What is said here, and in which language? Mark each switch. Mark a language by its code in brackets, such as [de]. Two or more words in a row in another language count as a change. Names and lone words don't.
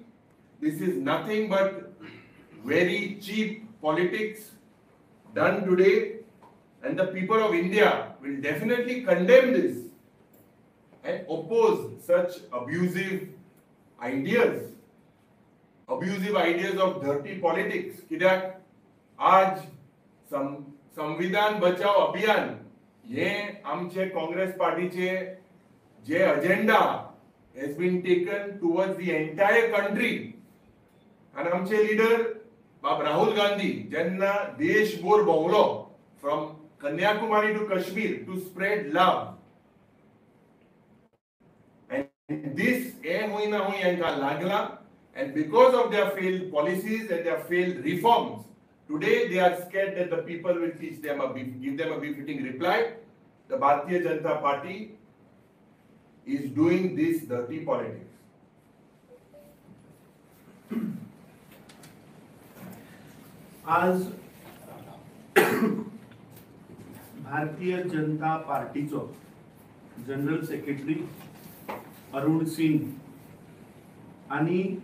[en] This is nothing but very cheap politics done today, and the people of India will definitely condemn this and oppose such abusive ideas of dirty politics. [kok] कित्याक आज संविधान बचाव अभियान हे आमचे काँग्रेस पार्टीचे जे [en] agenda has been taken towards the entire country, and [kok] आमचे leader बाब राहुल गांधी जेन्ना देशभर भोंवलो [en] from Kanyakumari to Kashmir to spread love. And this [kok] hoina hui yanka lagla, [en] and because of their failed policies and their failed reforms, today they are scared that the people will give them a befitting reply. The Bharatiya Janata Party is doing this dirty politics. [kok] आज भारतीय जनता पार्टीचो जनरल सेक्रेटरी अरुण सिंग आणि